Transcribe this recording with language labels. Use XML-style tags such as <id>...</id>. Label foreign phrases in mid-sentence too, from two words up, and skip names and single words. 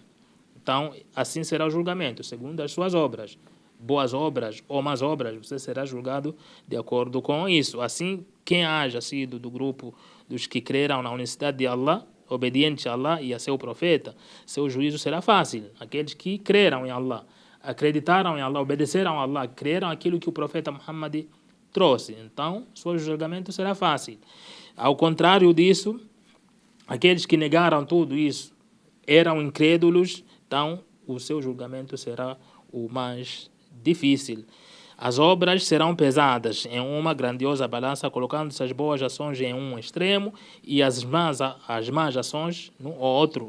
<pt>Então, assim será o julgamento, segundo as suas obras. Boas obras ou más obras, você será julgado de acordo com isso. Assim, quem haja sido do grupo dos que creram na unicidade de Allah, obediente a Allah e a seu profeta, seu juízo será fácil. Aqueles que creram em Allah, acreditaram em Allah, obedeceram a Allah, creram aquilo que o profeta Muhammad trouxe, então seu julgamento será fácil. Ao contrário disso, aqueles que negaram tudo isso, eram incrédulos, então o seu julgamento será o mais difícil. As obras serão pesadas em uma grandiosa balança, colocando-se as boas ações em um extremo e as más ações no outro.</pt>